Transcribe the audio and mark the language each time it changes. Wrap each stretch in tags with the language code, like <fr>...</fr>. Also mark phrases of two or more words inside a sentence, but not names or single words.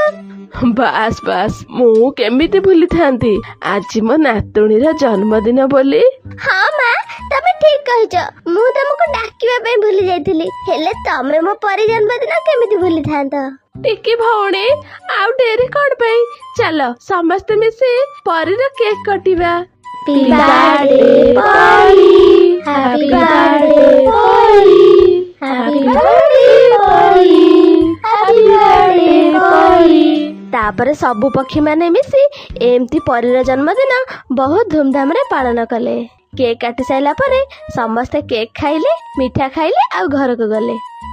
<or>ବାସ୍ ବାସ୍, ମୁଁ କେମିତି ଭୁଲିଥାନ୍ତି, ଆଜି ମୋ ନାତୁଣୀର ଜନ୍ମଦିନ ବୋଲି। ହଁ ମା, ତମେ ଠିକ କହିଛ। ମୁଁ ତମକୁ ଡାକିବା ପାଇଁ ଭୁଲି ଯାଇଥିଲି, ହେଲେ ତମେ ମୋ ପରୀ ଜନ୍ମଦିନ କେମିତି ଭୁଲିଥାନ୍ତ। ଟିକି ଭଉଣୀ, ଆଉ ଡେରି କଣ ପାଇଁ? ଚାଲ ସମସ୍ତେ ମିଶି ପରୀର କେକ୍ କାଟିବା।</or> <en>Happy birthday Polly, happy birthday Polly, happy birthday Polly, happy birthday Polly।</en> <or>ତାପରେ ସବୁ ପକ୍ଷୀ ମାନେ ମିଶି ଏମିତି ପରୀର ଜନ୍ମଦିନ ବହୁତ ଧୁମଧାମ ରେ ପାଳନ କଲେ। କେକ୍ କାଟି ସାରିଲା ପରେ ସମସ୍ତେ କେକ୍ ଖାଇଲେ, ମିଠା ଖାଇଲେ, ଆଉ ଘରକୁ ଗଲେ।</or>